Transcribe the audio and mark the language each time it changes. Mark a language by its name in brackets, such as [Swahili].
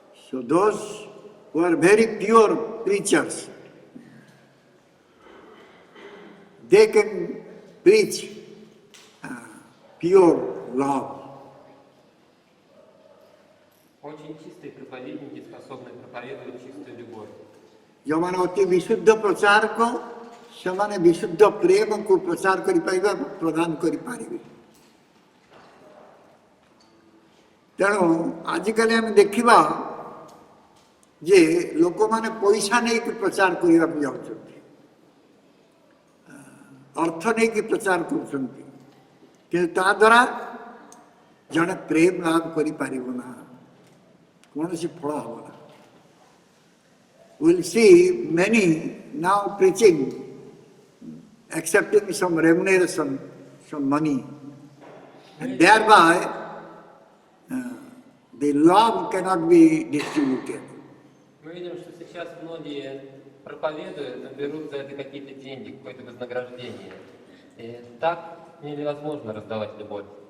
[English] So those who are very pure preachers, they can preach pure love. [Russian] Очень чистые проповедники способны проповедовать чистую любовь. [Odia] ଯେଉଁମାନେ ଅତି ବିଶୁଦ୍ଧ ପ୍ରଚାରକ ସେମାନେ ବିଶୁଦ୍ଧ ପ୍ରେମକୁ ପ୍ରଚାର କରିପାରିବେ ଏବଂ ପ୍ରଦାନ କରିପାରିବେ। ତେଣୁ ଆଜିକାଲି ଆମେ ଦେଖିବା ଯେ ଲୋକମାନେ ପଇସା ନେଇକି ପ୍ରଚାର କରିବାକୁ ଯାଉଛନ୍ତି, ଅର୍ଥ ନେଇକି ପ୍ରଚାର କରୁଛନ୍ତି, କିନ୍ତୁ ତା ଦ୍ୱାରା ଜଣେ ପ୍ରେମ ଲାଭ କରିପାରିବ ନା, କୌଣସି ଫଳ ହେବ ନା। [English] We'll see many now preaching, accepting some remuneration, some money, and thereby the love cannot be distributed. [Russian] Мы видим, что сейчас многие проповедуют, но берут за это какие-то деньги, какое-то вознаграждение. И так невозможно раздавать любовь.